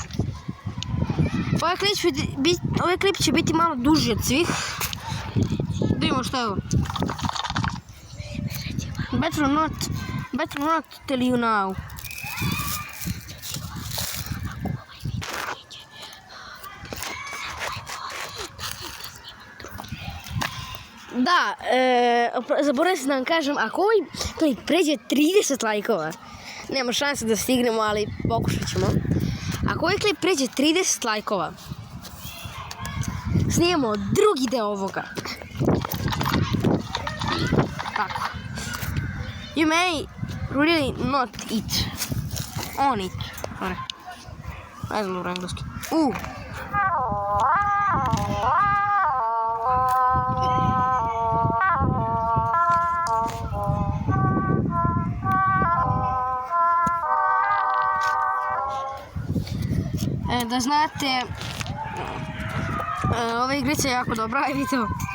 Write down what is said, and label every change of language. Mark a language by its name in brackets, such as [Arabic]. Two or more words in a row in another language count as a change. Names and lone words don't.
[Serbian] Ovaj klip će biti malo duži od svih. Da imamo šta je ovo. [English] Better not tell you now. [Serbian] Da, zaboravim se da vam kažem, ako ovaj klip pređe 30 lajkova, nema šanse da stignemo, ali pokušat ćemo. Ako ovaj klip pređe 30 lajkova, snijemo drugi deo ovoga. Tako. [English] You may really not eat. On eat. Sorry. [Serbian] Ne znam dobro engleski. Da znate, ova igrica je jako dobra, vidite ovo.